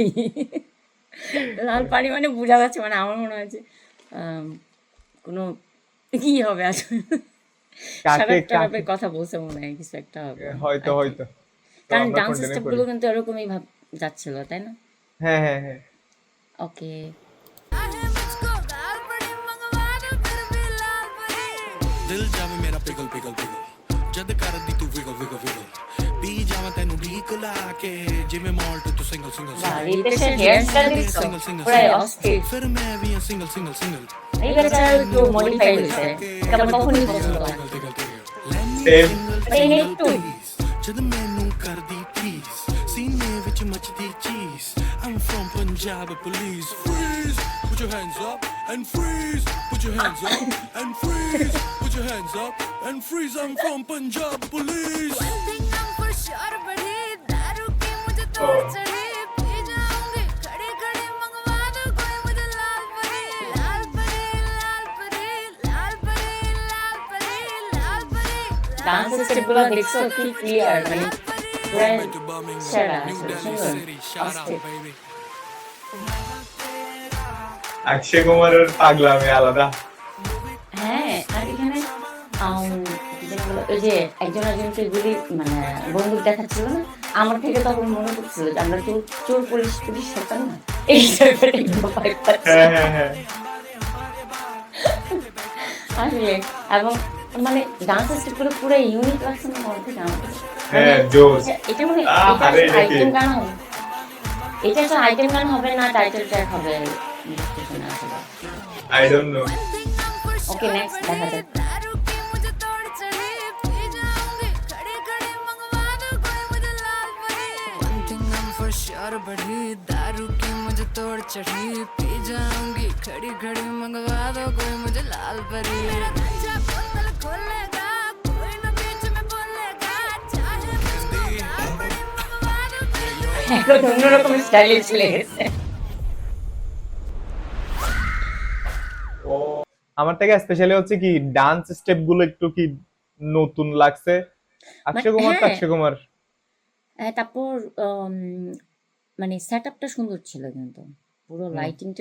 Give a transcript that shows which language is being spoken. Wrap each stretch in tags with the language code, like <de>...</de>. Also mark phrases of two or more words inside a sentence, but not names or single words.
<bn>লাল পাড়ি মানে বোঝা যাচ্ছে, মানে আমার মনে হয় যে আম, কোনো কি হবে আসলে, কাকে শারাপ কাকে টারাপের কথা বলছে মনে হয়, কিছু একটা হবে হয়তো</bn> <en>I think.</en> <bn>হয়তো। তো কারণ আমরা ডান্স কন্টিনিউ করি। স্টেপগুলো কিন্তু এরকমই ভাব যাচ্ছিল, তাই না? হ্যাঁ হ্যাঁ হ্যাঁ। ওকে।</bn> <hi>चाहे मुझको लाल परी मंगवा दो फिर भी लाल परी</hi> <pa>ਦਿਲ ਜਾਵੇ ਮੇਰਾ ਪਿਗਲ ਪਿਗਲ ਪਿਗਲ ਜਦ ਕਰਦੀ ਤੂੰ ਵਿਗਲ ਵਿਗਲ ਵਿਗਲ ਪੀ ਜਾਵਾਂ ਤੈਨੂੰ ਢੀਕ ਲਾ ਕੇ ਜਿਵੇਂ ਮਾਲਟ ਤੂੰ ਸਿੰਗਲ ਸਿੰਗਲ</pa> <bn>বা রিতেশের হেয়ার স্টাইল দেখছো, পুরাই অস্থির।</bn> <pa>ਫਿਰ ਮੈਂ ਵੀ ਆ ਸਿੰਗਲ ਸਿੰਗল ਸਿੰਗਲ</pa> <bn>এই বেচারা একটু মডিফাই হয়েছে, এটা আমার কখনই পছন্দ হয় না। সেম। এই একটু</bn> <pa>ਜਦ ਮੈਨੂੰ ਕਰਦੀ ਪਲੀਜ਼ ਸੀਨੇ ਵਿੱਚ ਮੱਚਦੀ ਚੀਜ਼</pa> <en>I'm from Punjab police freeze put your hands up and freeze put your hands up and freeze put your hands up and freeze I'm from Punjab police One thing I'm for sure</en> <hi>बढ़ी दारू की मुझे तोड़ चढ़ी पी जाऊंगी खड़ी खड़ी मंगवा दो कोई मुझे लाल परी लाल परी लाल परी लाल परी लाल परी लाल परी</hi> <bn>ডান্স স্টেপগুলো দেখছো কি ক্লিয়ার, মানে পুরাই সেরা, আসলে সুন্দর, অস্থির। অক্ষয় কুমারের পাগলামি আলাদা। হ্যাঁ, আর এখানে কি যেন বলে, ওই যে একজন একজনকে গুলি মানে বন্দুক দেখাচ্ছিল না? আমার থেকে তখন মনে পড়ছিল যে আমরা চোর চোর পুলিশ পুলিশ হতাম না? এই টাইপের একটু vibe পাচ্ছি হ্যাঁ হ্যাঁ হ্যাঁ। আসলে। এবং মানে ডান্স স্টেপগুলো পুরো ইউনিক লাগছে না মনে থেকে আমার কাছে। মানে হ্যাঁ, জোস। এটা মানে এটা আরে আসলে এটা কি? আইটেম গান হবে, এটা আসলে আইটেম গান হবে না,</bn> <en>title track</en> <bn>হবে, বুঝতেছি না আসলে।</bn> <en>I don't know. One thing I'm for</en> <bn>ওকে,</bn> <en>sure</en> <bn>নেক্সট দেখা</bn> <hi>बढ़ी</hi> <bn>যাক।</bn> <hi>दारू की मुझे तोड़ चढ़ी पी जाऊंगी खड़ी खड़ी मंगवा दो कोई मुझे लाल परी</hi> <en>One thing I'm for sure</en> <hi>बढ़ी दारू की मुझे मुझे तोड़ चढ़ी पी जाऊंगी खड़ी खड़ी मंगवा दो कोई मुझे लाल परी मेरा गंजा बोतल खोलेगा कोई ना बीच में बोलेगा चाहे मुझको लाल परी मंगवा दो कोई</hi> <bn>এখন অন্যরকম স্টাইলে চলে গেছে। আমার থেকে স্পেশালি হচ্ছে কি ডান্স স্টেপ গুলো একটু কি নতুন লাগছে। অক্ষয় কুমার তো হ্যাঁ। অক্ষয় কুমার। তারপর মানে সেট আপটা সুন্দর ছিল, কিন্তু পুরো লাইটিংটা</bn>